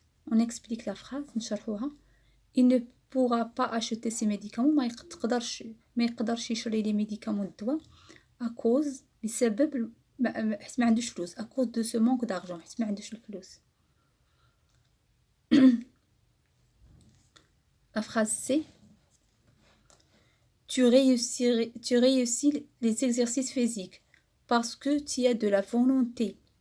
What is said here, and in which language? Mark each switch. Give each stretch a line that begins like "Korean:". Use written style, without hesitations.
French: On explique la phrase,
Arabic: نشرحوها.
French: Il ne pourra pas acheter ses médicaments.
Arabic: ما يقدرش يشري لي ميديكامون الدواء
French: à cause
Arabic: بسبب حيت ما عندوش فلوس.
French: à cause de ce manque d'argent.
Arabic: حيت ما عندوش الفلوس.
French: La phrase C. Tu réussis les exercices physiques parce que tu as de la volonté.